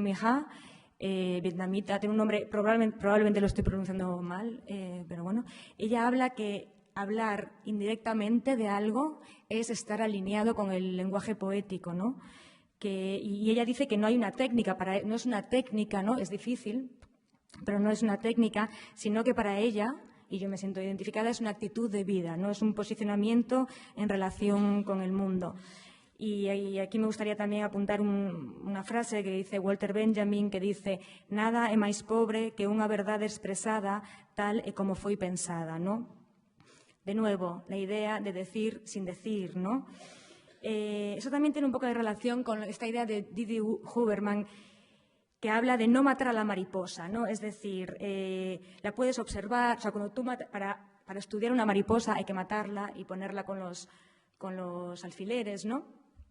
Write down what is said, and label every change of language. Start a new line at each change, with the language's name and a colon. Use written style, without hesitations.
Spanish: Minh Ha, vietnamita, tiene un nombre, probablemente lo estoy pronunciando mal, pero bueno, ella habla que hablar indirectamente de algo es estar alineado con el lenguaje poético, ¿no? Y ella dice que no hay una técnica, no es una técnica, ¿no? Es difícil, pero no es una técnica, sino que para ella, y yo me siento identificada, es una actitud de vida, no es un posicionamiento en relación con el mundo. Y aquí me gustaría también apuntar una frase que dice Walter Benjamin, que dice:
Galician: nada é máis pobre que unha verdade expresada tal e como foi pensada,
Spanish: ¿no? De nuevo, la idea de decir sin decir, ¿no? Eso también tiene un poco de relación con esta idea de Didi Huberman, que habla de no matar a la mariposa, ¿no? Es decir, la puedes observar, o sea, cuando tú para estudiar una mariposa hay que matarla y ponerla con los alfileres, ¿no?